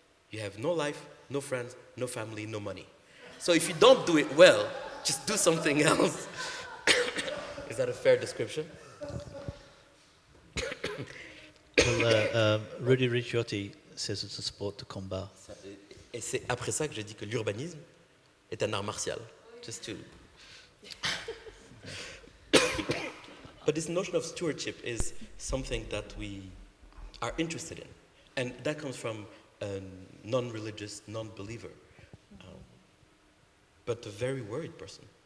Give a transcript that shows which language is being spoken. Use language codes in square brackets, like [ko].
[en] You have no life, no friends, no family, no money. So if you don't do it well, just do something else. Is that a fair description? Well, Rudy Ricciotti says it's a [fr] sport de combat. Et c'est après ça que j'ai dit que l'urbanisme est un art martial. [en] Just to... But this notion of stewardship is something that we are interested in. And that comes from a non-religious, non-believer, but a very worried person.